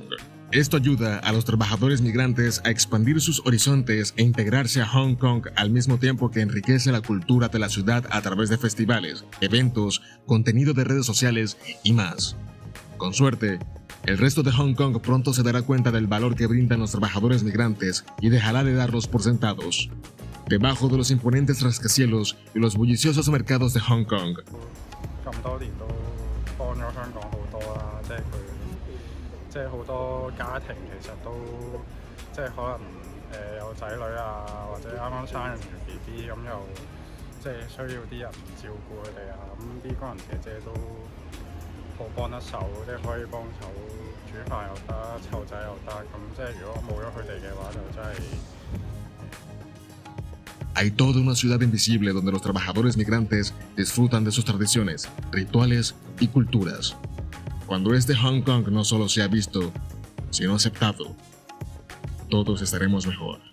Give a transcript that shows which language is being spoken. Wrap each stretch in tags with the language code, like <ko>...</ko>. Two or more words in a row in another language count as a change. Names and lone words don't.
<es>Esto ayuda a los trabajadores migrantes a expandir sus horizontes e integrarse a Hong Kong al mismo tiempo que enriquece la cultura de la ciudad a través de festivales, eventos, contenido de redes sociales y más. Con suerte, el resto de Hong Kong pronto se dará cuenta del valor que brindan los trabajadores migrantes y dejará de darlos por sentados, debajo de los imponentes rascacielos y los bulliciosos mercados de Hong Kong.</es> <yue>咁多年都幫咗香港好多啦，即係好多家庭其實都即係可能有仔女啊，或者啱啱生完 BB 咁又即係需要啲人照顧佢哋啊，咁啲工人姐姐都好幫得手，即係可以幫手煮飯又得，湊仔又得，咁即係如果冇咗佢哋嘅話，就真係。</yue> <es>Hay toda una ciudad invisible donde los trabajadores migrantes disfrutan de sus tradiciones, rituales y culturas. Cuando este Hong Kong no solo sea visto, sino aceptado, todos estaremos mejor.</es>